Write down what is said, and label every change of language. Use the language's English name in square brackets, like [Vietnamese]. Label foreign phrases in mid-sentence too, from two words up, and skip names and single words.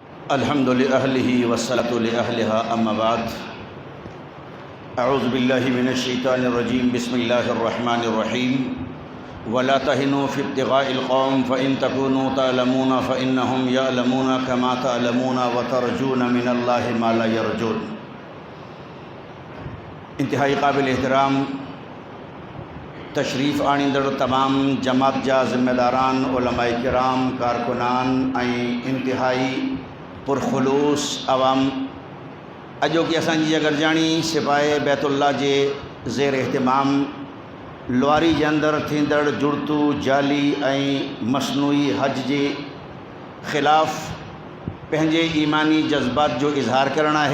[Arabic] الحمد لأهله والصلاة لأهلها أما بعد. أعوذ بالله من الشيطان الرجيم. بسم الله الرحمن الرحيم. ولا تهنوا في ابتغاء القوم فإن تكونوا تألمون فإنهم يألمون كما تألمون وترجون من الله ما لا يرجون. [Sindhi] इंतहाई काबिल एहतराम तशरीफ़ आणींदड़ तमाम जमात जा ज़िम्मेदारान, उलमाए किराम, कारकुनान ऐं इंतहाई पुरखुलूस अवाम, अॼोकी असांजी गरजाणी सिपाही बैतुल्लाह जे ज़ेर एहतिमाम लुआरी जे अंदरि थींदड़ जुड़तू जाली ऐं मसनूई हज जे ख़िलाफ़ पंहिंजे ईमानी जज़्बात जो इज़हार करणु आहे।